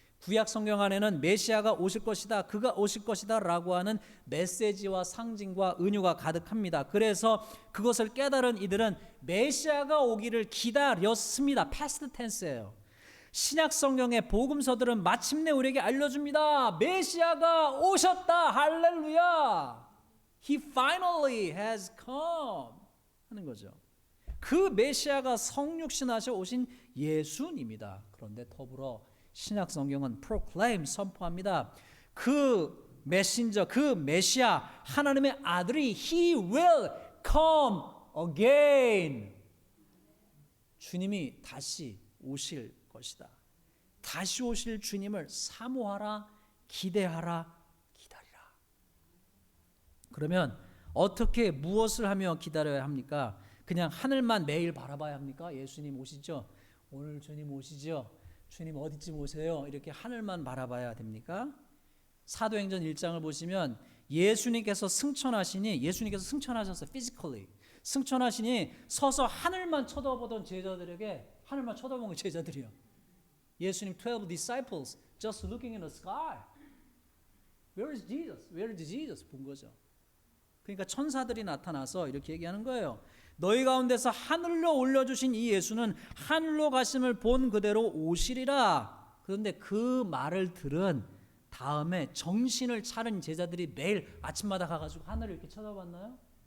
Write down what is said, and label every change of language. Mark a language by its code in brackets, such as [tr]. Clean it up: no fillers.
[ko] 구약 성경 안에는 메시아가 오실 것이다, 그가 오실 것이다 라고 하는 메시지와 상징과 은유가 가득합니다. 그래서 그것을 깨달은 이들은 메시아가 오기를 기다렸습니다. 패스트 텐스예요. 신약 성경의 복음서들은 마침내 우리에게 알려줍니다. 메시아가 오셨다. 할렐루야. [en] He finally has come [ko] 하는 거죠. 그 메시아가 성육신하셔 오신 예수님이다. 그런데 더불어 신약 성경은 proclaim 선포합니다. 그 메신저, 그 메시아, 하나님의 아들이 [en] He will come again. [ko] 주님이 다시 오실 것이다. 다시 오실 주님을 사모하라, 기대하라, 기다리라. 그러면 어떻게 무엇을 하며 기다려야 합니까? 그냥 하늘만 매일 바라봐야 합니까? 예수님 오시죠? 오늘 주님 오시죠? 주님 어디쯤 오세요? 이렇게 하늘만 바라봐야 됩니까? 사도행전 1장을 보시면 예수님께서 승천하셨어요. [en] physically. [ko] 승천하시니 서서 하늘만 쳐다보던 제자들에게 하늘만 쳐다보는 제자들이요. [en] 예수님 12 disciples just looking in the sky. Where is Jesus? Where is Jesus? [ko] 본 거죠. 그러니까 천사들이 나타나서 이렇게 얘기하는 거예요. 너희 가운데서 하늘로 올려주신 이 예수는 하늘로 가심을 본 그대로 오시리라. 그런데 그 말을 들은 다음에 정신을 차린 제자들이 매일 아침마다 가가지고 하늘을 이렇게 쳐다봤나요?